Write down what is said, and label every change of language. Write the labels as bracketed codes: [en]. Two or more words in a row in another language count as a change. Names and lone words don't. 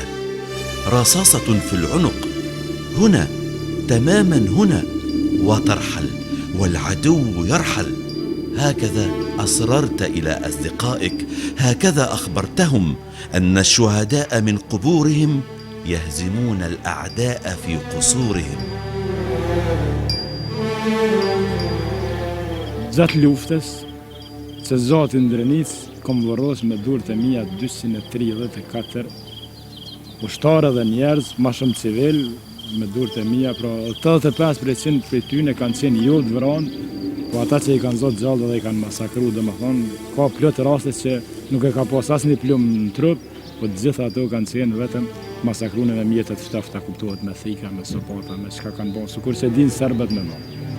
[ar] رصاصة في العنق هنا، تماما هنا، وترحل والعدو يرحل. هكذا أصررت إلى أصدقائك، هكذا أخبرتهم أن الشهداء من قبورهم يهزمون الأعداء في قصورهم. [sq] Gjatë luftës, që Zoti Ndrenicë kom varros me durët e mia 234 ushtarë dhe njerëz, ma shumë civil, me durët e mia, pra 85% për tyne kanë qenë jo të vranë, po ata që i kanë zotë gjallë dhe i kanë masakru, domethënë, ka plot raste që nuk e ka pas asnjë plumb në trup, po të gjitha ato kanë qenë vetëm masakrune me mjetet ftafta, kuptohet me thika, me sopata, me çka kanë bën, sikur se din serbët me më.